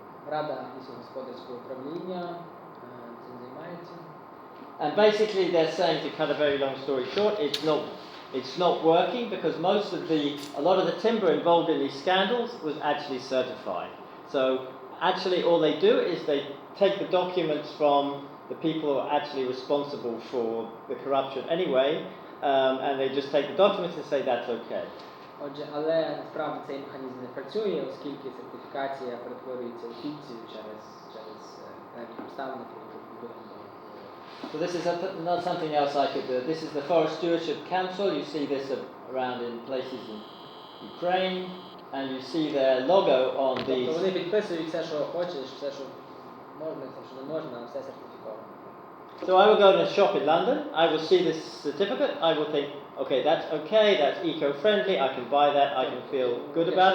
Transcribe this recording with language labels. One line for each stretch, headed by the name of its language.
Ukrainian: Рада лісогосподарського управління цим займається.
English: And basically they're saying, to cut a very long story short, it's not working because a lot of the timber involved in these scandals was actually certified. So actually all they do is they take the documents from the people who are actually responsible for the corruption anyway, and they just take the documents and say that's okay.
Ukrainian: Отже, але насправді цей механізм не працює, оскільки сертифікація перетворюється у фікцію через певні обставини, які відповідно.
English: So this is not something else I could do. This is the Forest Stewardship Council. You see this around in places in Ukraine, and you see their logo on these.
Ukrainian: Тобто вони підписують все, що хочеш, все, що можна, все, що не можна, все сертифіковано.
English: So I will go to a shop in London, I will see this certificate, I will think, okay, that's eco-friendly, I can buy that, I can feel good about